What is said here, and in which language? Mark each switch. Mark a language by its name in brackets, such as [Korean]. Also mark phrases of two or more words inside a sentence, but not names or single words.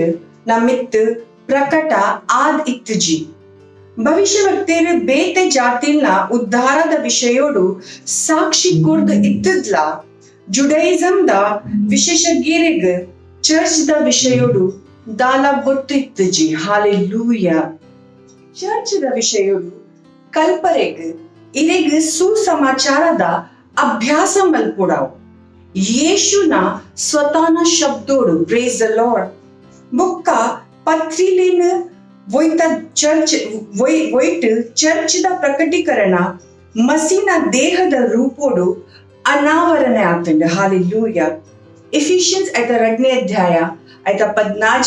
[Tulu] ನಮ್ಮಿತ್ ಪ್ರಕಟ ಆದ್ ಇತ್ತುಜಿ ಭವಿಷ್ಯವಕ್ತೇರು ಬೇತೆ ಜಾತಿಲ್ನ ಉದ್ಧಾರದ ವಿಷಯೋಡು ಸಾಕ್ಷಿ ಕೊರ್ದು ಇತ್ತದ್ಲ ಜುಡೈಸಮ್ ದ ವಿಶೇಷಜ್ಞರಿಗ್ ಚರ್ಚ್ ದ ವಿಷಯೋಡು ದಾಲ ಗೊತ್ತು ಇತ್ತುಜಿ ಹಾಲೆಲೂಯಾ ಚರ್ಚ್ ದ ವಿಷಯೋಡು ಕಲ್ಪರೆಗ್ ಇರೆಗ್ ಸುಸಮಾಚಾರದ ಅಭ್ಯಾಸ ಮಲ್ಪುಡಾವ್ ಯೇಸುನ ಸ್ವತಾನ ಶಬ್ದೋಡು [English] praise the Lord [Tulu] ಬೊಕ್ಕ ಪತ್ರಿಲೇನ ವೊಯ್ತ ಚರ್ಚ್ ವೊಯ್ಟ್ ಚರ್ಚ್ ದ ಪ್ರಕಟೀಕರಣ ಮಸೀನ ದೇಹದ ರೂಪೋಡು ಅನಾವರಣೆ ಆಗ್ತಂಡು ಹಾಲೆಲೂಯಾ ಎಫಿಷಿಯನ್ಸ್ ಐತ 2ನೇ ಅಧ್ಯಾಯ ಐತ 14